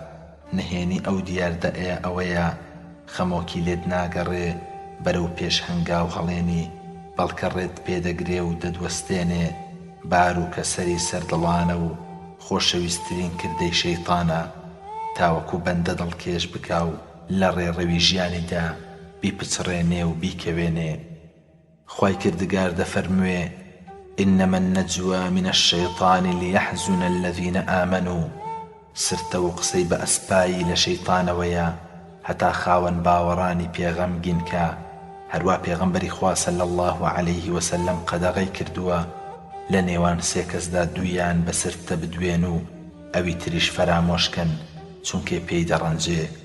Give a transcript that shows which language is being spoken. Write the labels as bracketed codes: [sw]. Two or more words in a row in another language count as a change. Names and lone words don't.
[ckb] نهێنی ئەو دیاردەئەیە ئەوەیە خەمۆکی لێت ناگەڕێ بەرەو پێش هەنگاو هەڵێنی، بەڵکە ڕێت پێدەگرێ و دەدوەستێنێ. بار و کەسەری سەردڵانە و خۆشەویستترین کردەی شەیتانە، تاوەکو بەندە دڵکێش بکا و لە ڕێڕەوی ژیانیدا بیپچڕێنێ و بیکەوێنێ. خوای کردگار دەفەرموێ [ar] إنما النجوى من الشيطان ليحزن الذين آمنوا، [ckb] سرتە و قسەی بە ئەسپایی لە شەیتانەوەیە هەتا خاوەن باوەڕانی پێغەمگین کە. هەروە پێغەمبەری خوا [ar] صلی الله عليه وسلم [ckb] قەدەغەی کردووە لە نێوان سێ کەسدا دوویان بە سرتە بدوێن و ئەوی تریش فەرامۆشکن چونکێ پێی دەڕەنجێ.